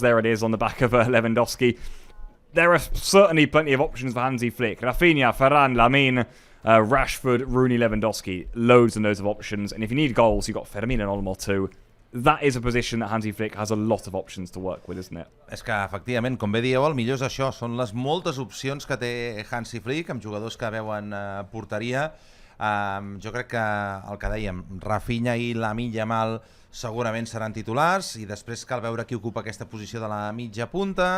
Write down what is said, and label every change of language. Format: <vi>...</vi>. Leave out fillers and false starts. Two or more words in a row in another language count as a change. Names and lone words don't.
<en>There it is on the back of Lewandowski. There are certainly plenty of options for Hansi Flick. Rafinha, Varane, Lamine, Rashford, Rooney, Lewandowski. Loads and loads of options. And if you need goals, you've got Fermin and Olmo too. That is a position that Hansi Flick has a lot of options to work with, isn't it?</en> <ca>És que, efectivament, com bé dieu, el millor és això. Són les moltes opcions que té Hansi Flick amb jugadors que veuen porteria. Jo crec que el que dèiem, Rafinha i Lamine Yamal segurament seran titulars i després cal veure qui ocupa aquesta posició de la mitja punta.</ca>